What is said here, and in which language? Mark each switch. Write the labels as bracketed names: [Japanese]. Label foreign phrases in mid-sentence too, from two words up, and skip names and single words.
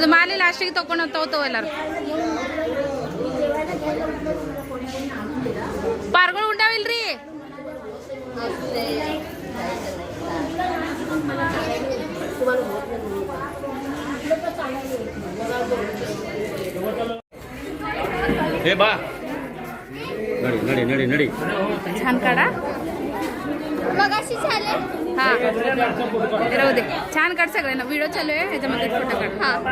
[Kannada] ಮಾಲಿ ಲಾಸ್ಟಿಗೆ ತೊಗೊಂಡು ತಗೋತವ ಎಲ್ಲರೂ. ಪಾರ್ಗಳು ಉಂಟಾವಿಲ್ರಿ? ಏ ಬಾ ನಡಿ ನಡಿ ನಡಿ ನಡಿ. [Marathi] छान काढा. हां राहू दे. छान काढ सगळ्यांना. व्हिडिओ चालू आहे ह्याच्यामध्ये फोटो काढ. हां